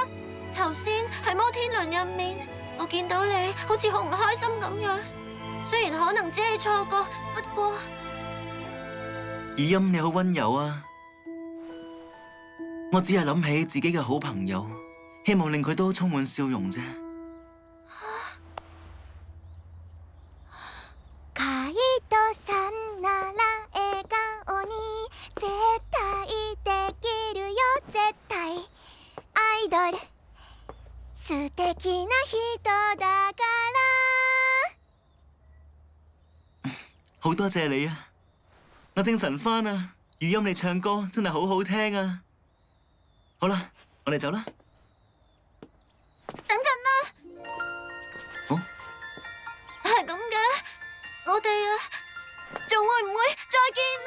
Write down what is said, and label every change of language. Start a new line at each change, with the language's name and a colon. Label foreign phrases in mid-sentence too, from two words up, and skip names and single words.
Cantonese: 頭先喺摩天輪入面，我見到你好似好唔開心咁樣。雖然可能只係錯覺，不過語音你好溫柔啊！我只係諗起自己嘅好朋友，希望令佢都充滿笑容啫。
Japanese: カイトさんなら笑顔に絶対できるよ絶対アイドル素敵な人だから
Cantonese: 好多謝你啊！我精神返啊！語音你唱歌真係好好聽啊！好啦，我哋走啦。等陣啦。哦，係咁嘅，我哋仲會唔會再見啊？